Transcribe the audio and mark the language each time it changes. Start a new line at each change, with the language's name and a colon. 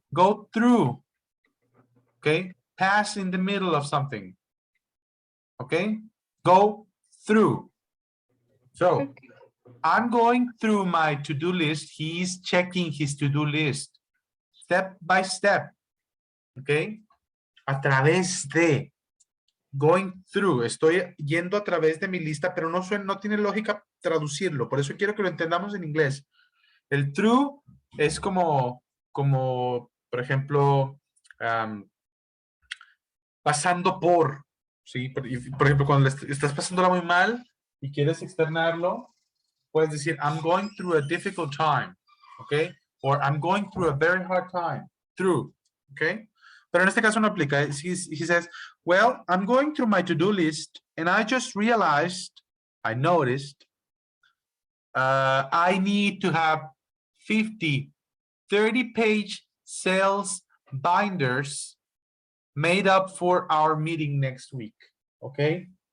English: Go through, okay? Pass in the middle of something, okay? Go through. So I'm going through my to-do list. He's checking his to-do list step by step, okay?
Spanish: A través de, going through, estoy yendo a través de mi lista, pero no tiene lógica traducirlo, por eso quiero que lo entendamos en inglés. El through es como por ejemplo, pasando por, ¿sí? Por ejemplo, cuando estás pasándola muy mal y quieres externarlo, puedes decir,
English: I'm going through a difficult time, okay? Or I'm going through a very hard time, through, okay?
Spanish: Pero en este caso no aplica.
English: He says, well, I'm going through my to-do list and I just realized, I noticed, I need to have 50, 30-page sales binders made up for our meeting next week, okay?